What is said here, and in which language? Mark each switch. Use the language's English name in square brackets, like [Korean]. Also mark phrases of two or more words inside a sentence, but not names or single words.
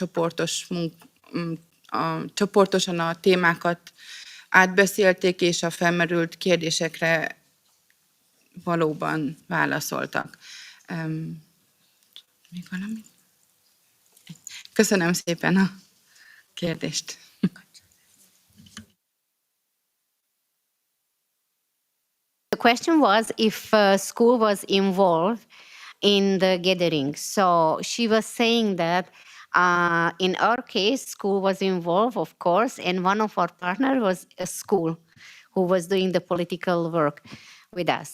[Hungarian] csoportosan a témákat átbeszélték, és a felmerült kérdésekre valóban válaszoltak. Még valamit? Köszönöm szépen a kérdést. [English] The question was if school was involved in the gathering. So she was saying that in our case, school was involved, of course, and one of our partners was a school who was doing the political work with us.